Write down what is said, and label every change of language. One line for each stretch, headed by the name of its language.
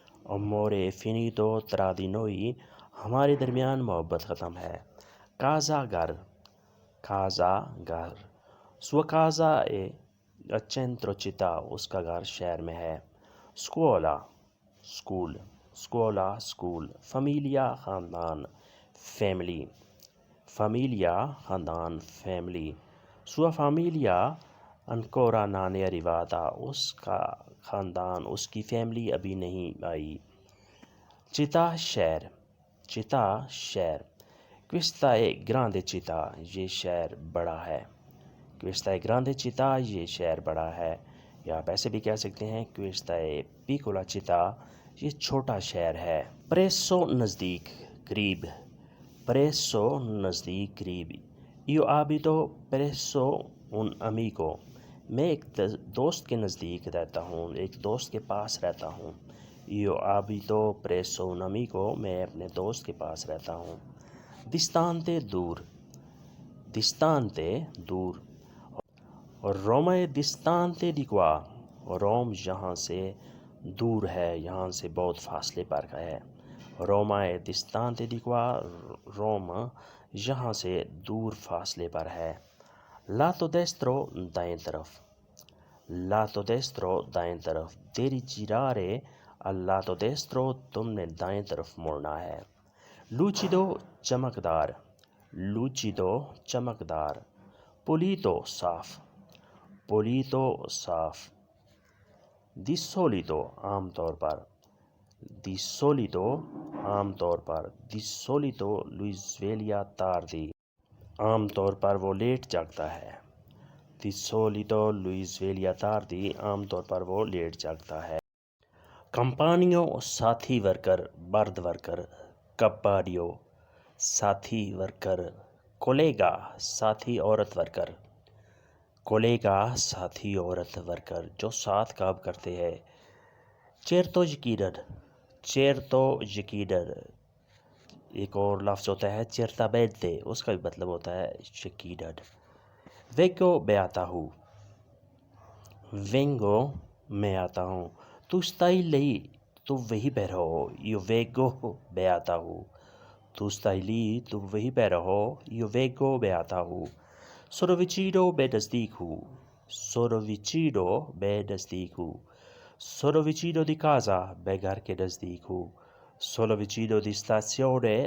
Italian: amore finito tra di noi,
Urdu: ہمارے درمیان محبت ختم ہے.
Italian: casa گھر, casa گھر. sua casa è a centro città,
Urdu: اس کا گھر شہر میں ہے.
Italian: scuola اسکول, scuola اسکول. famiglia خاندان, family. famiglia خاندان, family. sua famiglia ancora non è arrivata,
Urdu: اس کا خاندان, اس کی فیملی ابھی نہیں آئی. città شہر, città شہر.
Italian: Questa è grande città,
Urdu: یہ شہر بڑا ہے.
Italian: Questa è grande città,
Urdu: یہ شہر بڑا ہے. یا آپ ایسے بھی کہہ سکتے ہیں
Italian: Questa è piccola città,
Urdu: یہ چھوٹا شہر ہے. Presso نزدیک قریب. Presso نزدیک قریب.
Italian: Io abito presso un amico.
Urdu: میں ایک دوست کے نزدیک رہتا ہوں، ایک دوست کے پاس رہتا ہوں.
Italian: Io abito presso un amico.
Urdu: میں اپنے دوست کے پاس رہتا ہوں. Distante دور. Distante دور.
Italian: Roma è distante di qua.
Urdu: روم یہاں سے دور ہے، یہاں سے بہت فاصلے پر ہے.
Italian: Roma è distante di qua.
Urdu: روم یہاں سے دور فاصلے پر ہے. Lato destro دائیں طرف. Lato destro دائیں طرف.
Italian: Devi girare al lato destro.
Urdu: تم نے دائیں طرف مڑنا ہے. Lucido چمکدار. Lucido چمکدار. Pulito صاف. Pulito صاف. Di solito عام طور پر. Di solito عام طور پر.
Italian: Di solito lui sveglia tardi.
Urdu: عام طور پر وہ لیٹ جاگتا ہے.
Italian: Di solito lui sveglia tardi.
Urdu: عام طور پر وہ لیٹ جاگتا ہے. Compagno ساتھی ورکر، برد ورکر. Compagno ساتھی ورکر. Collega ساتھی عورت ورکر. Collega ساتھی عورت ورکر جو ساتھ کام کرتے ہیں. Certo یقیناً. Certo یقیناً. ایک اور لفظ ہوتا ہے certamente، اس کا بھی مطلب ہوتا ہے یقیناً. Vengo میں آتا ہوں. Vengo میں آتا ہوں.
Italian: Tu stai lì.
Urdu: تو وہیں پہ رہو.
Italian: Io vengo
Urdu: میں آتا ہوں.
Italian: Tu stai lì.
Urdu: تو وہیں پہ رہو.
Italian: Io vengo
Urdu: میں آتا ہوں.
Italian: Sono vicino
Urdu: میں نزدیک ہوں.
Italian: Sono vicino
Urdu: میں نزدیک ہوں.
Italian: Sono vicino di casa.
Urdu: میں گھر کے نزدیک ہوں.
Italian: Sono vicino di stazione.